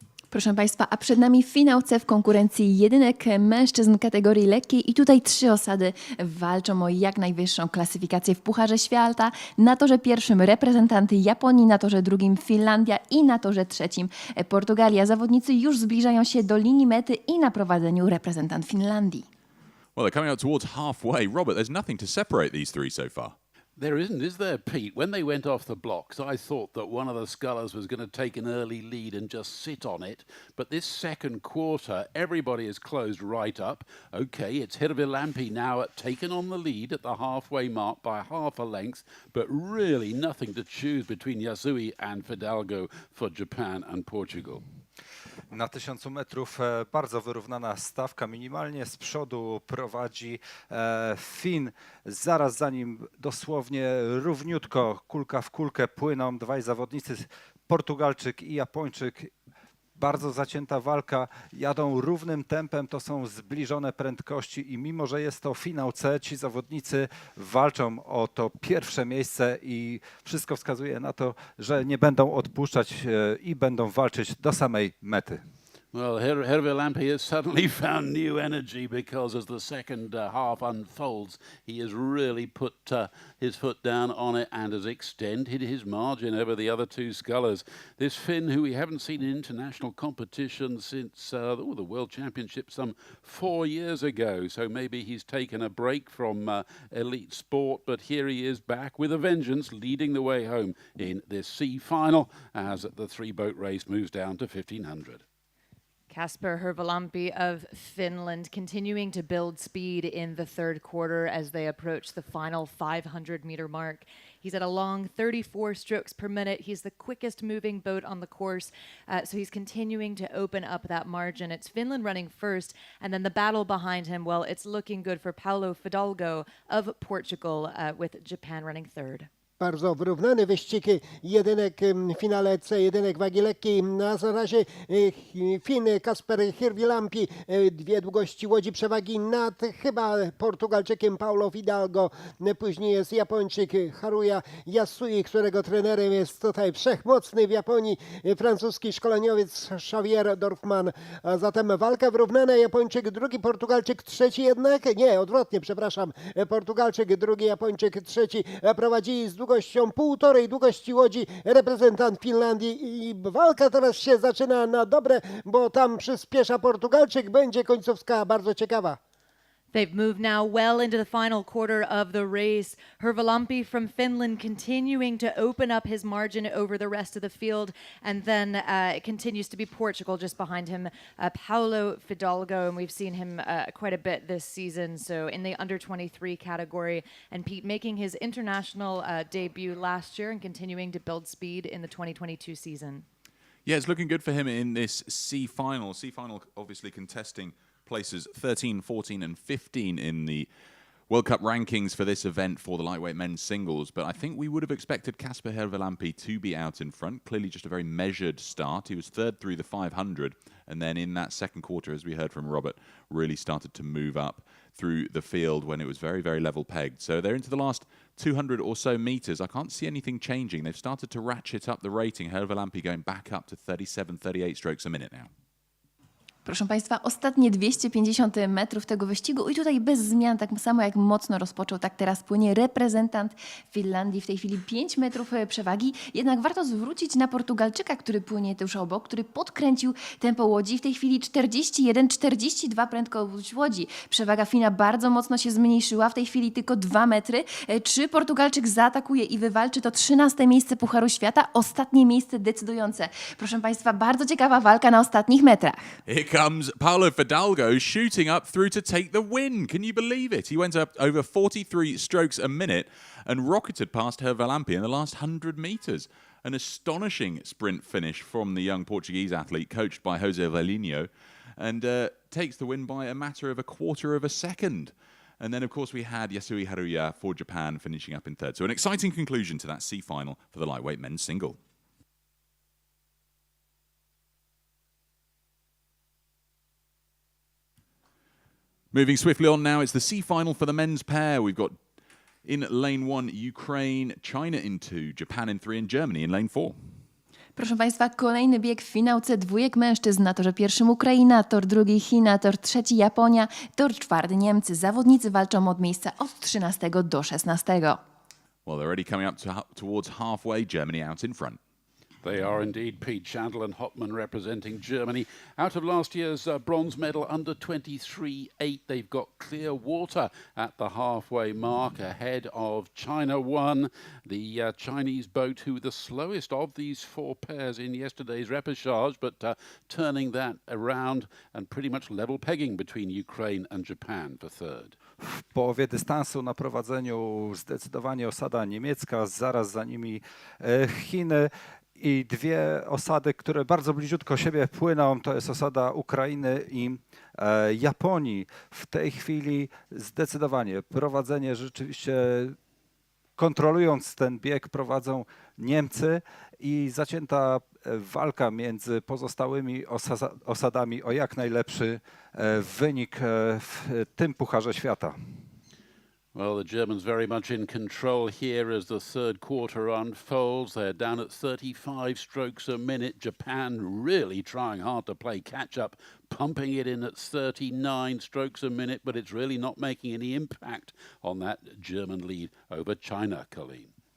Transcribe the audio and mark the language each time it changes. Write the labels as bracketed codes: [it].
[pl] Proszę Państwa, a przed nami finał C w konkurencji jedynek mężczyzn kategorii lekkiej i tutaj 3 osady walczą o jak najwyższą klasyfikację w Pucharze Świata. Na torze pierwszym reprezentant Japonii, na torze drugim Finlandia i na torze trzecim Portugalia. Zawodnicy już zbliżają się do linii mety i na prowadzeniu reprezentant Finlandii. [en] Well, they're coming out towards halfway. Robert, there's nothing to separate these 3 so far. There isn't, is there, Pete? When they went off the blocks, I thought that one of the scullers was going to take an early lead and just sit on it. But this second quarter, everybody is closed right up. Okay, it's Hirvelampi now taken on the lead at the halfway mark by half a length, but really nothing to choose between Yasui and Fidalgo for Japan and Portugal. [pl] Na 1000 metrów bardzo wyrównana stawka. Minimalnie z przodu prowadzi Fin. Zaraz za nim dosłownie równiutko, kulka w kulkę płyną 2 zawodnicy, Portugalczyk i Japończyk. Bardzo zacięta walka, jadą równym tempem, to są zbliżone prędkości i mimo, że jest to finał C, ci zawodnicy walczą o to pierwsze miejsce i wszystko wskazuje na to, że nie będą odpuszczać i będą walczyć do samej mety. [en] Well, Hirvelampi has suddenly found new energy because as the second half unfolds, he has really put his foot down on it and has extended his margin over the other 2 scullers. This Finn, who we haven't seen in international competition since the World Championship some 4 years ago, so maybe he's taken a break from elite sport, but here he is back with a vengeance, leading the way home in this C final as the 3-boat race moves down to 1500. Kasper Hirvelampi of Finland continuing to build speed in the third quarter as they approach the final 500-meter mark. He's at a long 34 strokes per minute. He's the quickest moving boat on the course, so he's continuing to open up that margin. It's Finland running first, and then the battle behind him, well, it's looking good for Paulo Fidalgo of Portugal, with Japan running third. [pl] Bardzo wyrównany wyścig jedynek w finale C, jedynek wagi lekkiej. Na razie Fin Kasper Hirvelampi, 2 długości łodzi przewagi nad chyba Portugalczykiem Paulo Fidalgo. Później jest Japończyk Haruya Yasui, którego trenerem jest tutaj wszechmocny w Japonii francuski szkoleniowiec Xavier Dorfman. A zatem walka wyrównana, Japończyk drugi, Portugalczyk trzeci jednak. Nie, odwrotnie, przepraszam. Portugalczyk drugi, Japończyk trzeci. Prowadzi z długością 1,5 długości łodzi reprezentant Finlandii i walka teraz się zaczyna na dobre, bo tam przyspiesza Portugalczyk, będzie końcówka bardzo ciekawa. [en] They've moved now well into the final quarter of the race. Hirvelampi from Finland continuing to open up his margin over the rest of the field. And then it continues to be Portugal just behind him, Paulo Fidalgo. And we've seen him quite a bit this season. So in the under 23 category. And Pete making his international debut last year and continuing to build speed in the 2022 season. Yeah, it's looking good for him in this C final. C final obviously contesting places 13, 14 and 15 in the World Cup rankings for this event for the lightweight men's singles. But I think we would have expected Kasper Hirvelampi to be out in front. Clearly just a very measured start. He was third through the 500. And then in that second quarter, as we heard from Robert, really started to move up through the field when it was very, very level pegged. So they're into the last 200 or so meters. I can't see anything changing. They've started to ratchet up the rating. Hervelampi going back up to 37, 38 strokes a minute now. [pl] Proszę Państwa, ostatnie 250 metrów tego wyścigu i tutaj bez zmian, tak samo jak mocno rozpoczął, tak teraz płynie reprezentant Finlandii. W tej chwili 5 metrów przewagi. Jednak warto zwrócić na Portugalczyka, który płynie tuż obok, który podkręcił tempo łodzi. W tej chwili 41-42 prędkość łodzi. Przewaga Fina bardzo mocno się zmniejszyła. W tej chwili tylko 2 metry. Czy Portugalczyk zaatakuje i wywalczy to 13. miejsce Pucharu Świata? Ostatnie miejsce decydujące. Proszę Państwa, bardzo ciekawa walka na ostatnich metrach. [en] Here comes Paulo Fidalgo shooting up through to take the win. Can you believe it? He went up over 43 strokes a minute and rocketed past Hervelampi in the last 100 meters. An astonishing sprint finish from the young Portuguese athlete coached by Jose Velino, and takes the win by a matter of a quarter of a second. And then, of course, we had Yasui Haruya for Japan finishing up in third. So an exciting conclusion to that C final for the lightweight men's single. Moving swiftly on now, it's the C final for the men's pair. We've got in lane 1 Ukraine, China in 2, Japan in 3 and Germany in lane 4. [pl] Proszę Państwa, kolejny bieg w finałce dwójek mężczyzn. Na torze pierwszym Ukraina, tor drugi China, tor trzeci Japonia, tor czwarty Niemcy. Zawodnicy walczą od miejsca od 13 do 16. [en] Well, they're already coming up towards halfway, Germany out in front. They are indeed. Pete Chandler and Hopman representing Germany. Out of last year's bronze medal under 23.8, they've got clear water at the halfway mark ahead of China 1, the Chinese boat who were the slowest of these four pairs in yesterday's repercharge, but turning that around and pretty much level pegging between Ukraine and Japan for third. [pl] W połowie dystansu na prowadzeniu zdecydowanie osada niemiecka, zaraz za nimi Chiny. I dwie osady, które bardzo bliziutko siebie płyną, to jest osada Ukrainy i Japonii. W tej chwili zdecydowanie prowadzenie rzeczywiście kontrolując ten bieg prowadzą Niemcy i zacięta walka między pozostałymi osadami o jak najlepszy wynik w tym Pucharze Świata. [en] Well, the Germans very much in control here as the third quarter unfolds. They're down at 35 strokes a minute. Japan really trying hard to play catch-up, pumping it in at 39 strokes a minute, but it's really not making any impact on that German lead over China, Colleen.